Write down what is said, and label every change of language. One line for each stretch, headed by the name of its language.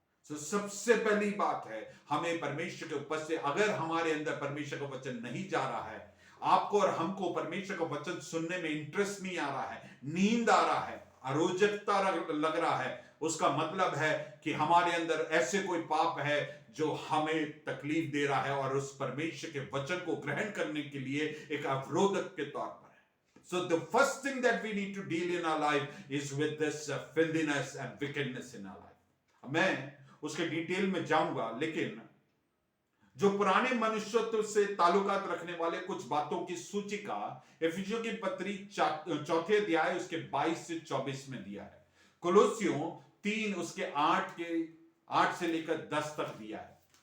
Hindi: तो सबसे पहली बात है, हमें परमेश्वर के ऊपर से, अगर हमारे अंदर परमेश्वर का वचन नहीं जा रहा है, आपको और हमको परमेश्वर का वचन सुनने में इंटरेस्ट नहीं आ रहा है, नींद आ रहा है, अरोचकता लग रहा है, उसका मतलब है कि हमारे अंदर ऐसे कोई पाप है जो हमें तकलीफ दे रहा है और उस परमेश्वर के वचन को ग्रहण करने के लिए एक अवरोधक के तौर पर है।
English: So the first thing that we need to deal in our life is with this filthiness and wickedness in our life.
Hindi: मैं उसके डिटेल में जाऊंगा, लेकिन जो पुराने मनुष्यत्व से ताल्लुकात रखने वाले कुछ बातों की सूची का इफिसियों की पत्री 4 अध्याय उसके 22 से 24 में दिया है। कोलोसियों 3 उसके 8 से लेकर 10 तक दिया है।